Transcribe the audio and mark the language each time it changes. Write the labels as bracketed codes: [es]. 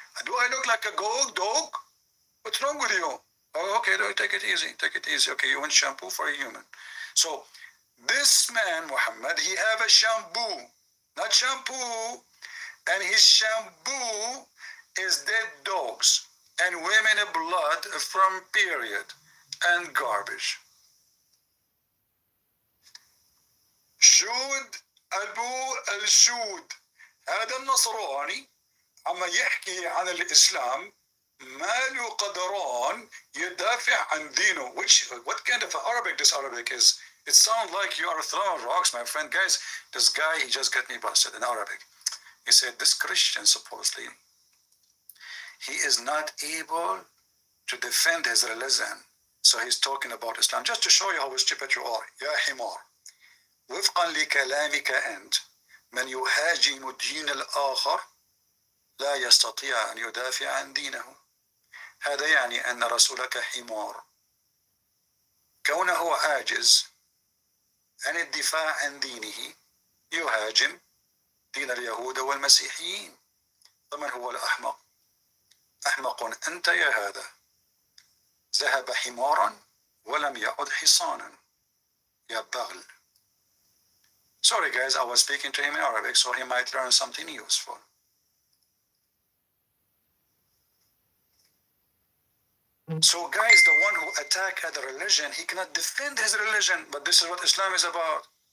[en] Do I look like a dog? What's wrong with you? Oh, okay, take it easy. Okay, you want shampoo for a human. So This man, Muhammad, he have a shampoo, not shampoo, and his shampoo is dead dogs and women blood from period and garbage. [ar] شود أبو الشود، هذا النصراني عم يحكي عن الإسلام ما له قدران يدافع عن دينه. [en] What kind of Arabic this Arabic is? It sounds like you are throwing rocks, my friend. Guys, this guy, he just got me busted in Arabic. He said this Christian supposedly, he is not able to defend his religion. So he's talking about Islam. Just to show you how stupid you are. [ar] يا حمار. وفقا لكلامك أنت من يهاجم دين الآخر لا يستطيع أن يدافع عن دينه. هذا يعني أن رسولك حمار. كونه عاجز عن الدفاع عن دينه يهاجم دين اليهود والمسيحيين. فمن هو الأحمق؟ أحمق أنت يا هذا. ذهب حمارا ولم يعد حصانا يا بغل. [en] Sorry guys, I was speaking to him in Arabic so he might learn something useful. So guys, the one who attack other religion, he cannot defend his religion, but this is what Islam is about.